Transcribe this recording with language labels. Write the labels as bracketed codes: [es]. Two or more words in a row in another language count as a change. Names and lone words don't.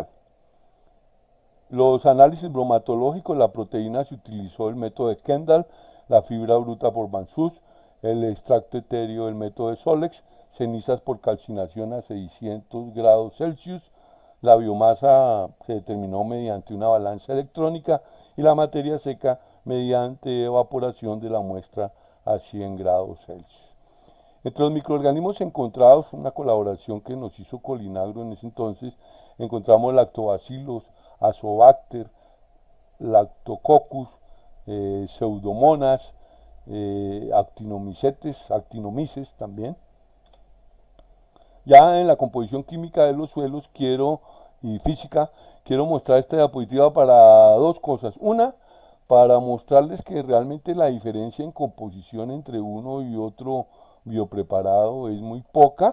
[es] Los análisis bromatológicos, la proteína se utilizó el método de Kendall, la fibra bruta por Van-Suss, el extracto etéreo el método de Solex, cenizas por calcinación a 600 grados Celsius, la biomasa se determinó mediante una balanza electrónica y la materia seca mediante evaporación de la muestra a 100 grados Celsius. Entre los microorganismos encontrados, una colaboración que nos hizo Colinagro en ese entonces, encontramos lactobacillus, azobacter, lactococcus, pseudomonas, actinomices también. Ya en la composición química de los suelos y física, quiero mostrar esta diapositiva para dos cosas. Una, para mostrarles que realmente la diferencia en composición entre uno y otro biopreparado es muy poca.